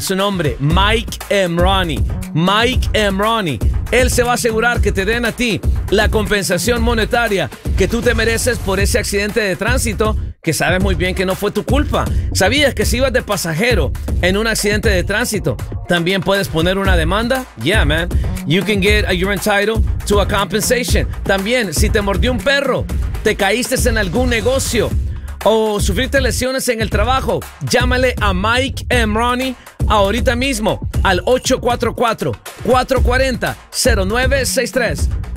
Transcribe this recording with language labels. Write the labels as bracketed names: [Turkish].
[Spanish] Su nombre, Mike Emroni. Mike Emroni. Él se va a asegurar que te den a ti la compensación monetaria que tú te mereces por ese accidente de tránsito que sabes muy bien que no fue tu culpa. ¿Sabías que si ibas de pasajero en un accidente de tránsito, también puedes poner una demanda? [English] Yeah, man. You can get a, you're entitled to a compensation. [Spanish] También, si te mordió un perro, te caíste en algún negocio o sufriste lesiones en el trabajo, llámale a Mike Emroni ahorita mismo al 844-440-0963.